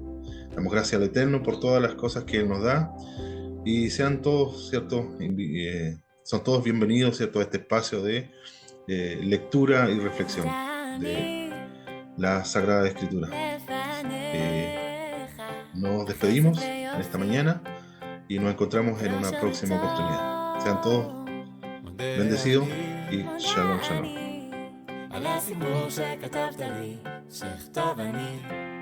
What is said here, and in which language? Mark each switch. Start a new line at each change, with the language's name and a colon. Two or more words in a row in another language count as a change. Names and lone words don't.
Spanish: Damos gracias al Eterno por todas las cosas que Él nos da y sean todos, ¿cierto?, son todos bienvenidos, ¿cierto?, a este espacio de lectura y reflexión de la Sagrada Escritura. Nos despedimos en esta mañana y nos encontramos en una próxima oportunidad. Sean todos bendecidos y
Hebrew: שלום, שלום. על הסיפור שכתבת לי, שכתוב אני